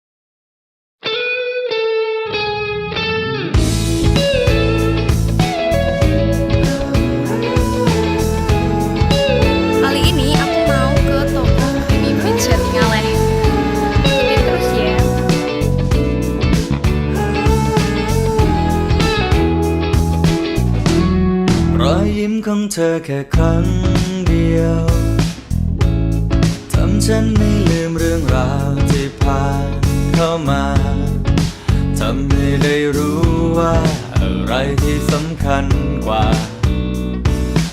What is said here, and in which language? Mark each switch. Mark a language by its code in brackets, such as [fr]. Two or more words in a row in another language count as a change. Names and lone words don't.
[id] Kali ini aku mau ke toko Creamy Beach Jatingaleh. Ikutin terus ya. [th] รอยยิ้มของเธอแค่ครั้งเดียวทำฉันไม่ลืมเรื่องราวที่ผ่านเข้ามาทำให้ได้รู้ว่าอะไรที่สำคัญกว่า